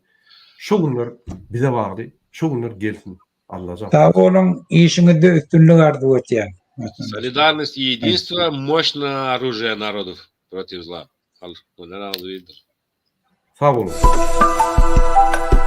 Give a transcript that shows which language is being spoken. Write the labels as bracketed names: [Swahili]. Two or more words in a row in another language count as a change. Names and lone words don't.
[Turkmen] Şu günler bize bagly, şu günler gelsin. Allah'a. Sağ olun, işinizde üstünlük arzu etýän. [Russian] Солидарность и единство — мощное оружие народов против зла. [Turkmen] Sağ olun.